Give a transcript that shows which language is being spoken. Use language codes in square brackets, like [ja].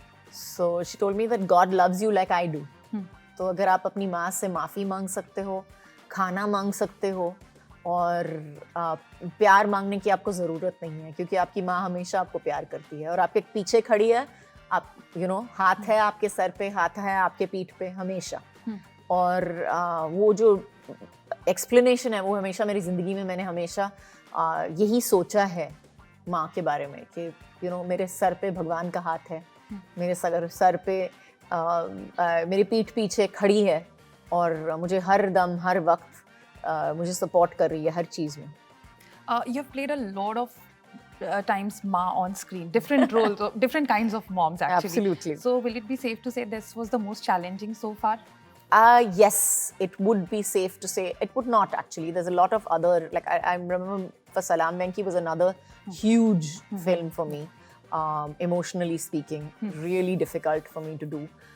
[en] So she told me that God loves you like I do. [hi] तो अगर आप अपनी माँ से माफ़ी मांग सकते हो, खाना मांग सकते हो और प्यार मांगने की आपको ज़रूरत नहीं है क्योंकि आपकी माँ हमेशा आपको प्यार करती है और आपके पीछे खड़ी है. आप हाथ है आपके सर पे, हाथ है आपके पीठ पे हमेशा. और वो जो एक्सप्लेनेशन है वो हमेशा मेरी ज़िंदगी में मैंने हमेशा यही सोचा है माँ के बारे में कि मेरे सर पे भगवान का हाथ है, मेरे सर पे मेरी पीठ पीछे खड़ी है और मुझे हर दम हर वक्त मुझे सपोर्ट कर रही है हर चीज़ में. [en] You have played a lot of times Ma on screen, different roles, different kinds of moms actually. Absolutely. So will it be safe to say this was the most challenging so far? Yes, it would be safe to say. It would not actually. There's a lot of other, like I remember for Salaam Venki was another huge film for me, emotionally speaking, really difficult for me to do.